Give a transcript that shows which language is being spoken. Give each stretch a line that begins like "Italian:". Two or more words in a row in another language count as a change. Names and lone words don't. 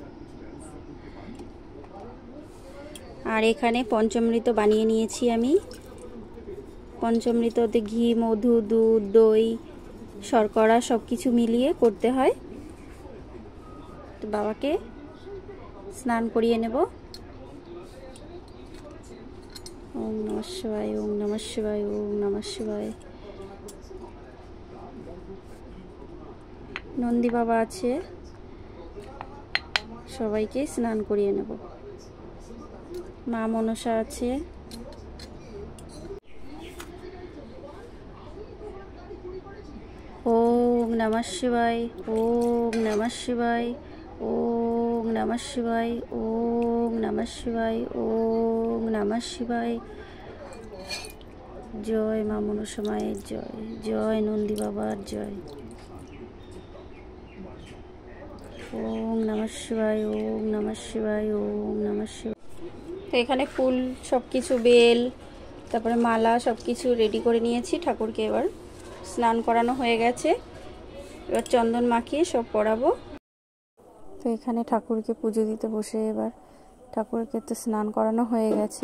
Bangla: আর এখানে পঞ্চামৃত বানিয়ে নিয়েছি আমি। পঞ্চামৃততে ঘি, মধু, দুধ, দই, শর্করা সব কিছু মিলিয়ে করতে হয়। তো বাবাকে স্নান করিয়ে নেব।
Sanskrit: ওম নমঃ শিবায়, ওম নমঃ শিবায়, ওম নমঃ শিবায়।
Bangla: নন্দী বাবা আছে, সবাইকে স্নান করিয়ে নেব। মা মনসা আছে।
Sanskrit: ওম নমঃ শিবায়, ওম নমঃ শিবায়, ওম নমঃ শিবায়, ওম নমঃ শিবায়, ওম নমঃ শিবায়।
Bangla: জয় মা মনসা মায়ের জয়, জয় নন্দী বাবার জয়।
Sanskrit: ওম নমঃ শিবায়, ওম নমঃ শিবায়, ওম নমঃ শিবায়।
Bangla: তো এখানে ফুল সব কিছু, বেল, তারপরে মালা সব কিছু রেডি করে নিয়েছি। ঠাকুরকে এবার স্নান করানো হয়ে গেছে, এবার চন্দন মাখিয়ে সব পরাবো। তো এখানে ঠাকুরকে পুজো দিতে বসে, এবার ঠাকুরকে তো স্নান করানো হয়ে গেছে।